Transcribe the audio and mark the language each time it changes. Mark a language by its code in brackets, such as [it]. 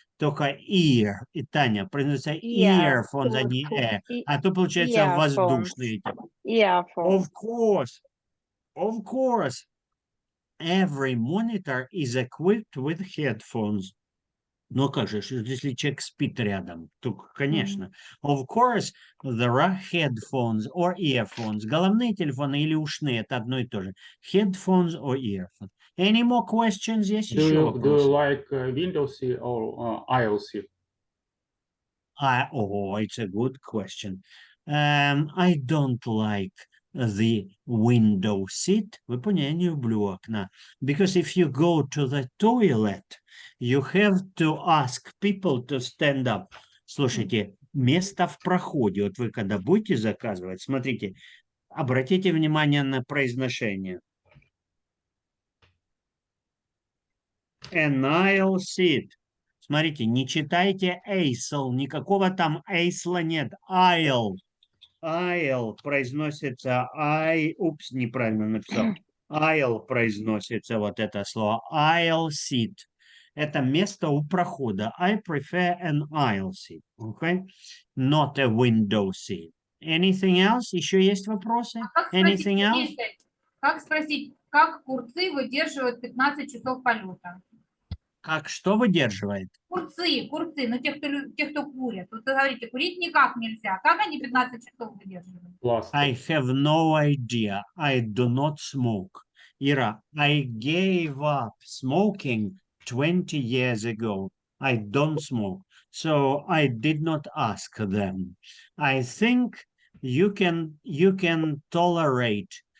[ru] Только ear, и Таня, произносится earphones, а не а то получается воздушные. [en] Earphones. Of course. Every monitor is equipped with headphones. [ru] Ну как же, если человек спит рядом, то, конечно. [en] Of course, there are headphones or earphones. [ru] Головные телефоны или ушные, это одно и то же. [en] Headphones or earphones. Any more questions? [ru] Есть еще [en] Do [ru] вопросы? [en] you like Windows C or ILC? It's a good question. I don't like the window seat. [ru] Вы поняли, я не люблю окна. [en] Because if you go to the toilet, you have to ask people to stand up. [ru] Слушайте, место в проходе. Вот вы когда будете заказывать, смотрите, обратите внимание на произношение. [en] An aisle seat. [ru] Смотрите, не читайте aisle, никакого там aisle нет. [en] Aisle. [ru] Aisle произносится упс, неправильно написал. Aisle произносится вот это слово. [en] Aisle seat. [ru] Это место у прохода. [en] I prefer an aisle seat. Okay? Not a window seat. Anything else? [ru] Еще есть вопросы? [en] Anything else? [ru] Как спросить, как курцы выдерживают 15 часов полета? Как что выдерживает? Курцы, ну те, кто курят. Вот вы говорите, курить никак нельзя. Как они 15 часов выдерживают? [en] I have no idea. I do not smoke. Ира, I gave up smoking 20 years ago. I don't smoke. So I did not ask them. I think you can tolerate.